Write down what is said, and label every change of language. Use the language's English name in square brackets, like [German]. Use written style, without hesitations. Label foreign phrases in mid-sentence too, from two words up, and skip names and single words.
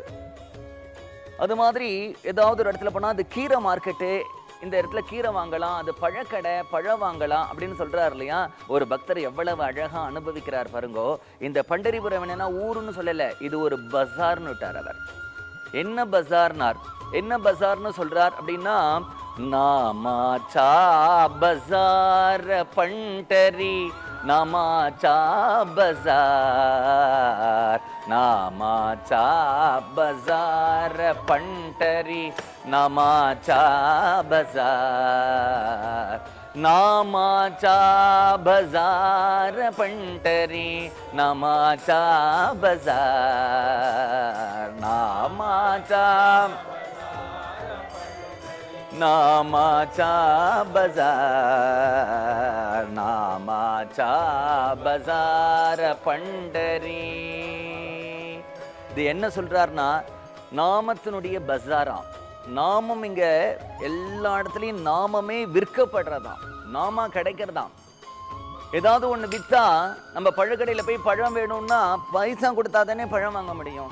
[Tamil] அது மாதிரி ஏதாவது ஒரு இடத்துல போனா அது கீரை மார்க்கெட்டு, இந்த இடத்துல கீரை வாங்கலாம், அது பழக்கடை, பழம் வாங்கலாம் அப்படின்னு சொல்றாரு இல்லையா? ஒரு பக்தர் எவ்வளவு அழகா அனுபவிக்கிறார் பாருங்கோ. இந்த பண்டரிபுரம் என்னன்னா ஊருன்னு சொல்லல, இது ஒரு பஜார்னு விட்டார் அவர். என்ன பஜார்னார்? என்ன பஜார்னு சொல்றார் அப்படின்னா, [Marathi] नामाचा बाजार पंढरी, नामाचा बाजार, नामाचा बाजार पंढरी, नामाचा बाजार, नामाचा बाजार पंढरी, नामाचा बाजार, नामाचा नामाचा बाजार, नामाचा बाजार पंढरी. [Tamil] இது என்ன சொல்றாருன்னா, நாமத்தினுடைய பஜாரா. நாமம் இங்க எல்லா இடத்துலயும் நாமமே விற்கப்படுறதாம், நாமா கிடைக்கிறதாம். ஏதாவது ஒண்ணு வித்தா, நம்ம பழக்கடையில போய் பழம் வேணும்னா பைசா கொடுத்தா தானே பழம் வாங்க முடியும்.